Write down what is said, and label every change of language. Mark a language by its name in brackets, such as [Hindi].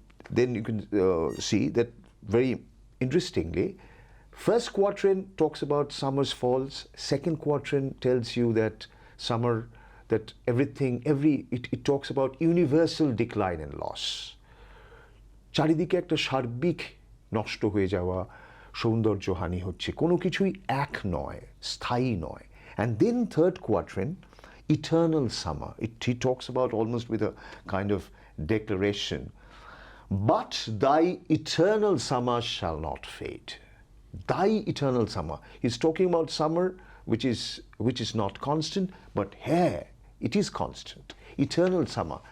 [English] Then you can see that very interestingly, first quatrain talks about summer's falls. Second quatrain tells you that summer, that everything, it talks about universal decline and loss. [Bangla] চারিদিকে একটা সার্বিক নষ্ট হয়ে যাওয়া, সৌন্দর্যহানি হচ্ছে, কোনো কিছুই এক নয়, স্থায়ী নয়। [English] And then third quatrain, eternal summer. He talks about almost with a kind of declaration. But thy eternal summer shall not fade. Thy eternal summer. He's talking about summer which is not constant, but here it is constant. Eternal summer.